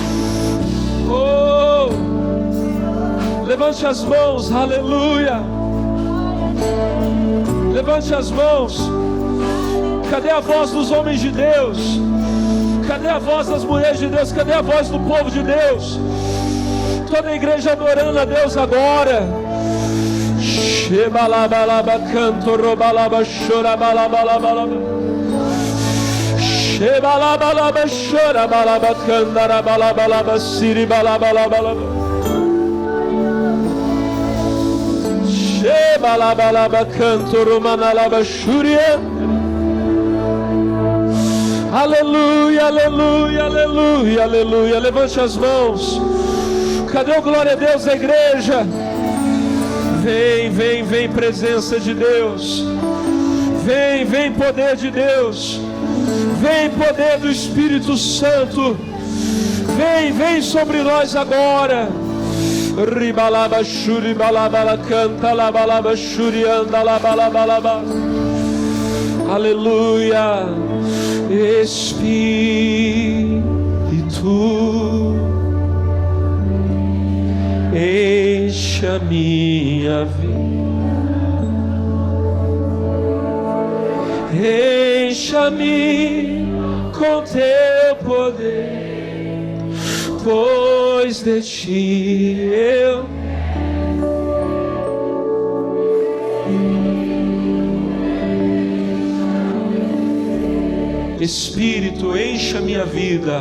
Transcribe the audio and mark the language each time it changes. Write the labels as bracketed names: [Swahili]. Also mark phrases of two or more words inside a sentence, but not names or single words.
[Portuguese] Oh, levante as mãos. Aleluia. Levante as mãos. Cadê a voz dos homens de Deus? Cadê a voz das mulheres de Deus? Cadê a voz do povo de Deus? Toda a igreja adorando a Deus agora. Shebalabalaba canto robalaba chorabalabalaba. Shebalabalaba chorabalaba candarabalaba siribalabalaba. Shebalabalaba canto romanalaba shuria. Aleluia, aleluia, aleluia, aleluia. Levante as mãos. Cadê o glória a Deus da igreja? Vem, vem, vem presença de Deus. Vem, vem poder de Deus. Vem poder do Espírito Santo. Vem, vem sobre nós agora. Ribalaba shuri balabala canta la balaba shuri anda la balabalaba. Aleluia. Espírito, enche a minha vida, encha-me com teu poder, pois de ti eu Espírito, encha minha vida.